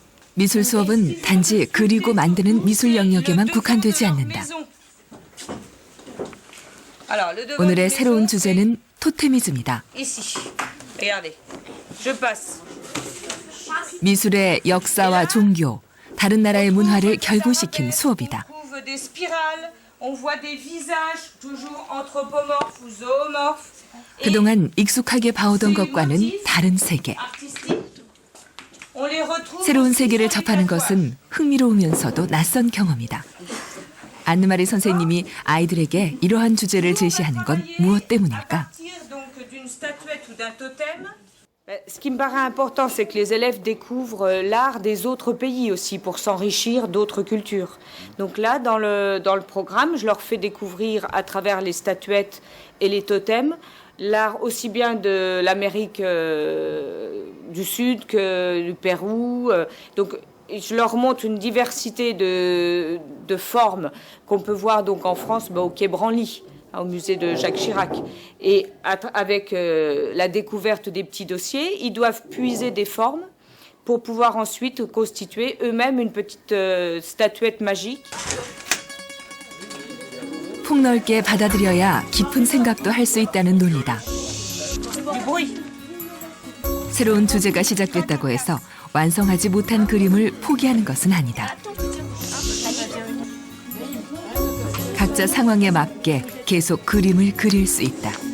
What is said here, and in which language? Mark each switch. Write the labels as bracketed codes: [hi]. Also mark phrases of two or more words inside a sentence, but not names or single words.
[ko] 미술 수업은 단지 그리고 만드는 미술 영역에만 국한되지 않는다. 오늘의 새로운 주제는 토테미즘이다. [fr] Ici, regardez, je passe. [ko] 미술의 역사와 종교, 다른 나라의 문화를 결부시킨 수업이다. [fr] On trouve des spirales, on voit des visages toujours anthropomorphes ou zoomorphes. [ko] 그동안 익숙하게 봐오던 것과는 다른 세계. [fr] On les retrouve [ko] 새로운 세계를 접하는 것은 흥미로우면서도 낯선 경험이다. 안느마리 선생님이 아이들에게 이러한 주제를 제시하는 건 무엇 때문일까? [fr] Ce qui me paraît important, c'est que les élèves découvrent l'art des autres pays aussi pour s'enrichir d'autres cultures. Donc là, dans le programme, je leur fais découvrir à travers les statuettes et les totems l'art aussi bien de l'Amérique du Sud que du Pérou. Donc je leur montre une diversité de formes qu'on peut voir donc en France au Quai Branly, au musée de Jacques Chirac. Et avec la découverte des petits dossiers, ils doivent puiser des formes pour pouvoir ensuite constituer eux-mêmes une petite statuette magique. [ko] 폭넓게 받아들여야 깊은 생각도 할 수 있다는 논리다. 새로운 주제가 시작됐다고 해서 완성하지 못한 그림을 포기하는 것은 아니다. 각자 상황에 맞게 계속 그림을 그릴 수 있다.